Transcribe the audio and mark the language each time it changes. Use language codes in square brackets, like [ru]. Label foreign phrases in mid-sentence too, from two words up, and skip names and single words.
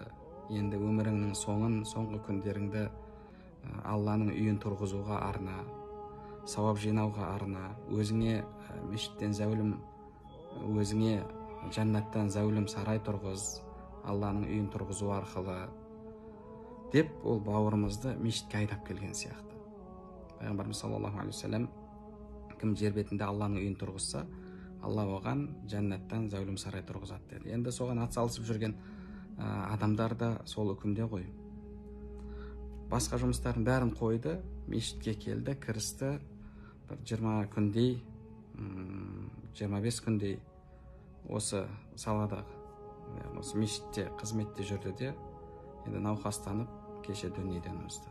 [kk] Енді өміріңнің соңғы күндеріңді Алланың үйін тұрғызуға арна, сауап жинауға арна, өзіңе мешіттен зәулім, өзіңе жәннаттан зәулім сарай тұрғыз, Алланың үйін тұрғызу арқылы деп, ол бауырымызды мешітке айдап келген сияқты. Пайғамбарымыз [ar] صلى الله عليه وسلم: [kk] кім жер бетінде Алланың үйін тұрғызса, Алла оған жәннаттан зәулім сарай тұрғызады деді. Енді соған атсалысып жүрген адамдар да сол үкімде ғой. Басқа жұмыстарын бәрін қойды, мешітке келді, кірісті. Бір 20 күндей, 25 күндей осы салада, осы мешітте қызметте жүрді де, енді науқастанып, кеше дүниеден өтті.